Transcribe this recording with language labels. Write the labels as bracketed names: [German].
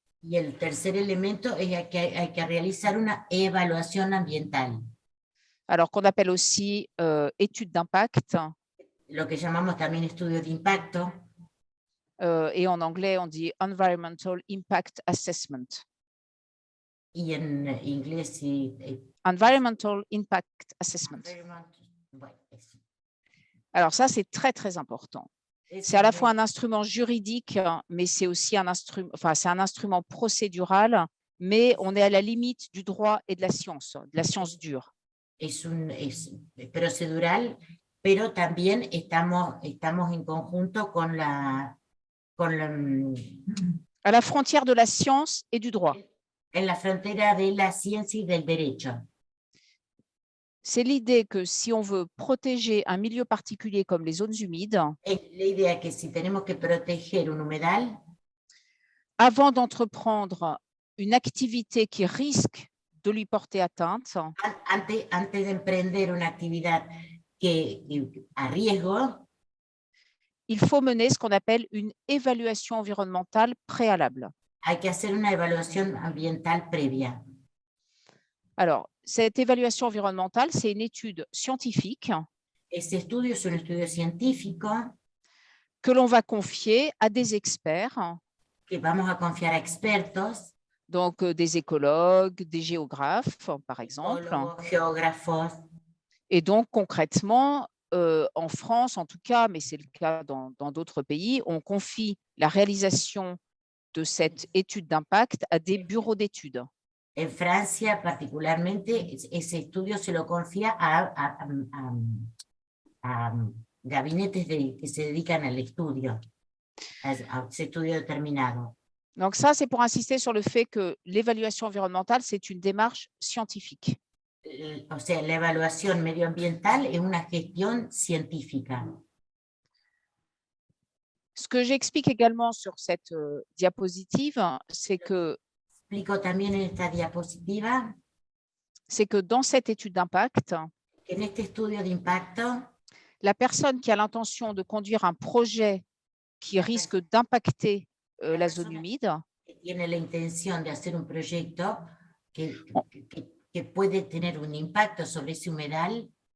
[Spanish] Y el tercer elemento es que hay que realizar una evaluación ambiental, [French] Alors qu'on appelle aussi étude d'impact, [Spanish] lo que llamamos también estudio de impacto, [French] et en anglais on dit [English] Environmental Impact Assessment. [Spanish] y en inglés sí, [English] Environmental Impact Assessment. [Spanish] bueno, [French] Alors ça, c'est très, très important. C'est à la fois un instrument juridique, mais c'est aussi un instrument, enfin, c'est un instrument procédural, mais on est à la limite du droit et de la science dure. [Spanish] es procedural, pero también estamos en conjunto con [French] À la frontière de la science et du droit. [Spanish] en la frontera de la ciencia y del derecho. [French] C'est l'idée que si on veut protéger un milieu particulier comme les zones humides, [Spanish] La idea es que si tenemos que proteger un humedal, [French] avant d'entreprendre une activité qui risque de lui porter atteinte, [Spanish] antes de emprender una actividad a riesgo, [French] il faut mener ce qu'on appelle une évaluation environnementale préalable. [Spanish] hay que hacer una evaluación ambiental previa. [French] Alors, cette évaluation environnementale, c'est une étude scientifique [Spanish] Ese estudio es un estudio científico [French] que l'on va confier à des experts, [Spanish] que vamos a confiar a expertos, [French] donc des écologues, des géographes, par exemple. [Spanish] ecólogos, geógrafos. [French] Et donc, concrètement, en France, en tout cas, mais c'est le cas dans d'autres pays, on confie la réalisation de cette étude d'impact à des bureaux d'études. [Spanish] En Francia, particularmente, ese estudio se lo confía a gabinetes que se dedican al estudio, a ese estudio determinado. [French] Donc ça, c'est pour insister sur le fait que l'évaluation environnementale, c'est une démarche scientifique. [Spanish] O sea, la evaluación medioambiental es una gestión científica. [French] Ce que j'explique également sur cette diapositive, c'est que [Spanish] Explico también en esta diapositiva [French] c'est que dans cette étude d'impact, [Spanish] que en este estudio de impacto, [French] la personne qui a l'intention de conduire un projet qui risque d'impacter la zone humide, [Spanish] que tiene la intención de hacer un proyecto que puede tener un impacto sobre ese humedal,